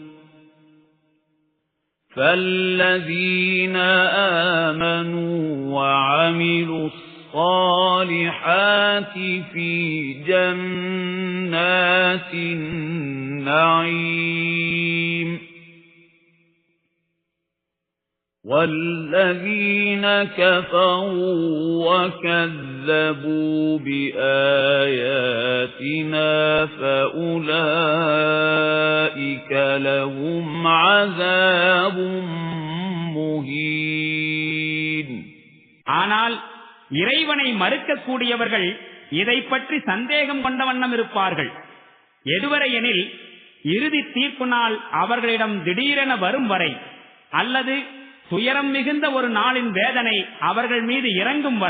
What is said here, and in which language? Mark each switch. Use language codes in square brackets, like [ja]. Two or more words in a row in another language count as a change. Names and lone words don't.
[ar] فالذين آمنوا وعملوا الصالحات في جنات النعيم والذين كفروا وكذبوا بآياتنا فأولئك لهم عذاب مهين. [ta] ஆனால் இறைவனை மறுக்கக்கூடியவர்கள் இதை பற்றி சந்தேகம் கொண்ட வண்ணம் இருப்பார்கள். எதுவரை எனில், இறுதி தீர்ப்பு நாள் அவர்களிடம் திடீரென வரும் வரை, அல்லது துயரம் மிகுந்த ஒரு நாளின் வேதனை அவர்கள் மீது இறங்கும் வரை.